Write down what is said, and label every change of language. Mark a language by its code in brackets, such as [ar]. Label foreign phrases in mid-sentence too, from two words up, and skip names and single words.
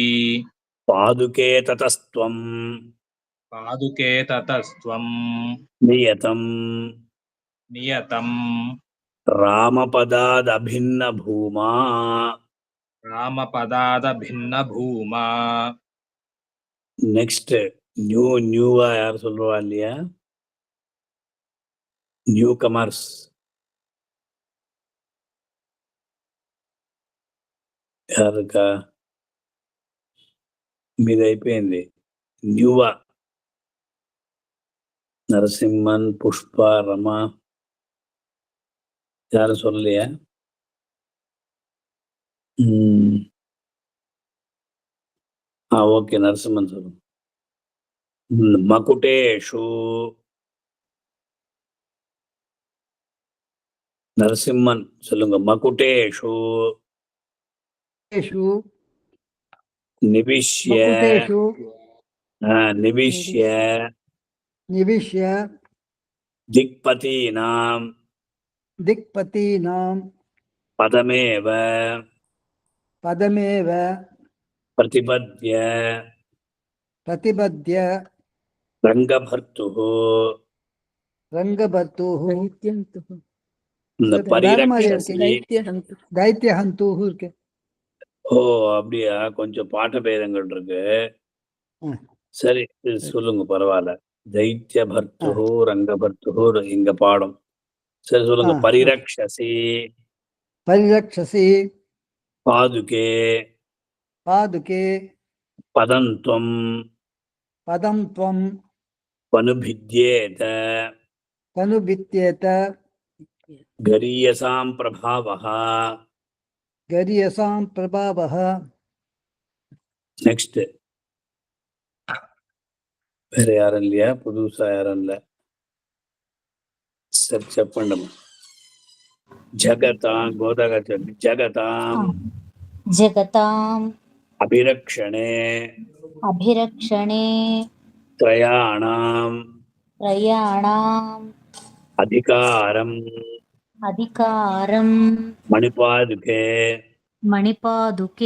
[sa] पादुके ततस्त्वं पादुके ततस्त्वं నియతం నియతం रामपदादभिन्न भूमा. रामपदाद भिन्न भूमा. [ta] நெக்ஸ்ட் நியூவா யார் சொல்லுவா இல்லையா? [en] new comers. யாருக்கா? [te] మీది అయిపోయింది. న్యూవా నరసింహన్, పుష్ప, రమ [ta] யாரும் சொல்லலையா? ஓகே, நரசிம்மன் சொல்லுங்க. மகுடேஷு நரசிம்மன் சொல்லுங்க. [sa] मकुटेषु निविश्य मकुटेषु நிவிஷ்ய निविश्य திக்பதீனாம் दिक्पतीनां பதமேவ पदमेव பிரதிபத்ய प्रतिपद्य ரங்கபர்த்துः. रङ्गभर्तुः [ta] இந்த வேற மாதிரி [sa] பரிரக்ஷசி. [ta] இருக்கு. दैत्यहन्तुः இருக்கு. ஓ அப்படியா? கொஞ்சம் பாட்ட பேதங்கள் இருக்கு. ம். சரி, இது சொல்லுங்க, பரவாயில்ல. [sa] दैत्य भर्तु रङ्गभर्तु [ta] இங்க பாடம். சரி சொல்லுங்க. பரிரக்ஷசி [sa] परिरक्षसि பாதுகே पादुके பதந்த்வம் पदं त्वं பனுபித்யேத तनुभित्येत गरीयसां प्रभावः. गरीयसां प्रभावः. [ta] நெக்ஸ்ட் வேற யாரும் இல்லையா? புதுசா யாரும் இல்ல. சரி, చెప్పండి. [sa] जगताम् कोतक जगताम् जगताम् அபிரக்ஷணே अभिरक्षणे த்ரயாணாம் त्रयाणाम् அதிகாரம் अधिकारं மணிபாதுகே मणिपादुके